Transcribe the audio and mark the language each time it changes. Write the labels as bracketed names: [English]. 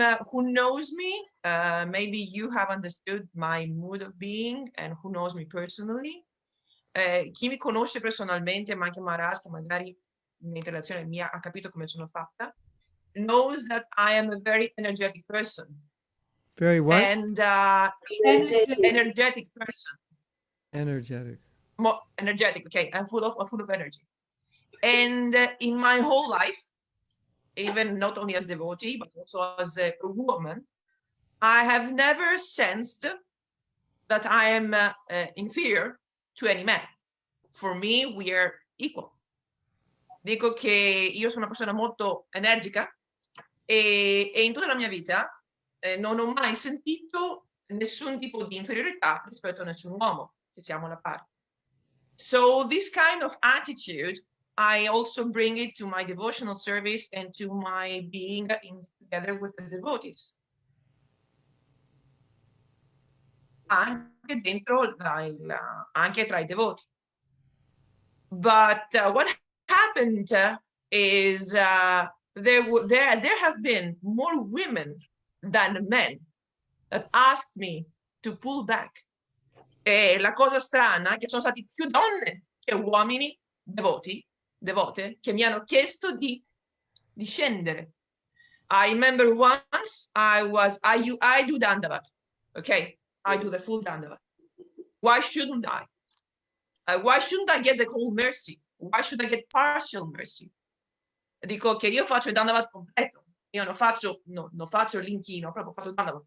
[English] Who knows me, maybe you have understood my mood of being and who knows me personally. [Italian] Chi mi conosce personalmente, ma anche Maharaj, che magari un'interazione mia ha capito come sono fatta, [English] knows that I am a very energetic person. Very what? And energetic person. Energetic. Energetic, okay. I'm full of energy. And in my whole life, even not only as devotee, but also as a woman, I have never sensed that I am inferior to any man. For me, we are equal. [Italian] Dico che io sono una persona molto energica e in tutta la mia vita non ho mai sentito nessun tipo di inferiorità rispetto a nessun uomo, che siamo alla pari. [English] So this kind of attitude, I also bring it to my devotional service and to my being together with the devotees. [Italian] Anche dentro anche tra I devoti. [English] But what happened is there have been more women than men that asked me to pull back. [Italian] E la cosa strana è che sono stati più donne che uomini devote che mi hanno chiesto di scendere. [English] I remember once I do Dandavat, okay? I do the full Dandavat. Why shouldn't I? Why shouldn't I get the whole mercy? Why should I get partial mercy? [Italian] Dico che io faccio il Dandavat completo. Io non faccio l'inchino, proprio faccio il Dandavat.